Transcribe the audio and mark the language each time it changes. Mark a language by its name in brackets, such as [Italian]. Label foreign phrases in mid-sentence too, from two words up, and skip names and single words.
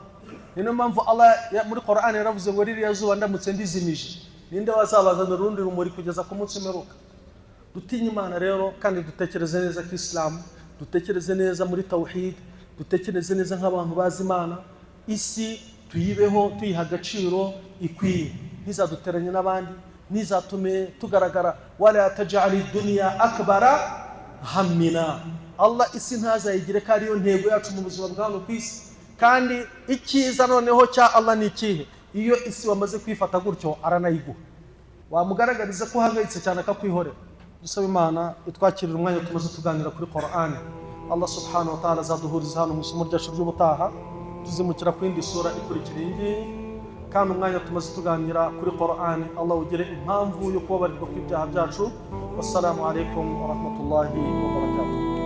[Kinyarwanda] Niyo mpamvu Allah muri Qur'ani yaravuze ngo ririya zuba ndamutse ndizimije ninde wazabazana urundi rumuri kugeza ku munsi w'imperuka. Dutinye Imana rero kandi dutekereze neza ku Islam, dutekereze neza muri tawhid, dutekereze neza nk'abantu bazi Imana. Isi tuyibeho tuyiha agaciro ikwiye, ntizaduteranye n'abandi, nizatume tugaragara. [Arabic] ولا تجعل الدنيا أكبر همنا, [Kinyarwanda] Allah isi ntazayigire ko ariyo ntego yacu mu buzima bwa hano ku isi. Kandi icyiza noneho cya Allah ni ikihe? Iyo isi wamaze kwifata gutyo aranayiguha, wamugaragariza ko uhangayitse cyane akakwihorera. Dusaba Imana itwakirira umwanya tumaze tuganira kuri Qur'ani. Allah [Arabic] سبحانه وتعالى [Kinyarwanda] azaduhuriza hano mu isomo ryacu ry'ubutaha, tuzimukira ku yindi sura ikurikira iyi ngiyi. Kandi umwanya tumaze tuganira kuri Qur'ani Allah ugire impamvu yo kubabarirwa kw'ibyaha byacu. [Arabic] والسلام عليكم ورحمة الله وبركاته.